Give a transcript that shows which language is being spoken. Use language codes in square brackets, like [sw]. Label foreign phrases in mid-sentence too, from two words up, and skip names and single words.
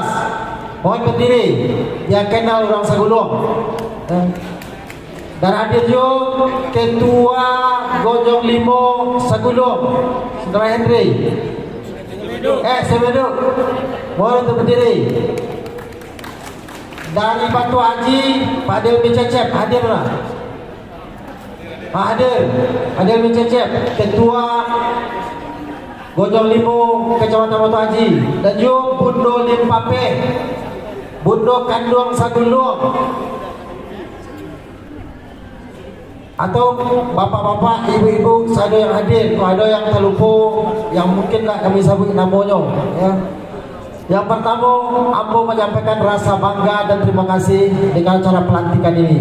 [id] Mohon berdiri, yang kenal orang Sagulung. Dan hadir juga Ketua Konjelimo Sagulung, Saudara Henry. Sebeduk. Mohon untuk berdiri. Dari Batu Haji, Pak Delmi Cecep, hadirlah. Pak Delmi Cecep, Ketua Konjelimo Kecamatan Batu Haji, dan juga Bundo Limpape, Bundo Kandung Sagulung, atau bapak-bapak, ibu-ibu, ada yang hadir, ada yang terlupa, yang mungkin tak kami sebut namanya ya. Yang pertama, Ambo menyampaikan rasa bangga dan terima kasih dengan cara pelantikan ini.